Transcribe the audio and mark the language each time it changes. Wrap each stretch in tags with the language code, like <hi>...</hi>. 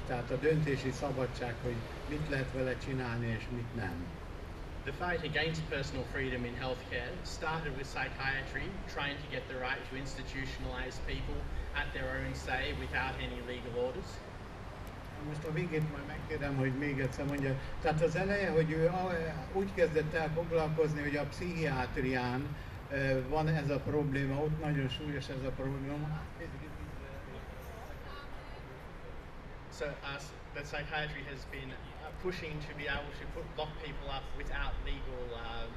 <hu>Tehát a döntési szabadság, hogy mit lehet vele csinálni és mit nem.</hu> <en>The fight against personal freedom in healthcare started with psychiatry trying to get the right to institutionalize people at their own say without any legal orders.</en> <hu>most a végét majd megkérem, hogy még egyszer mondja. Tehát az eleje, hogy ő úgy kezdett el foglalkozni, hogy a pszichiátrián van ez a probléma, ott nagyon súlyos ez a probléma.</hu> <en>So the psychiatry has been pushing to be able to lock people up without legal.</en>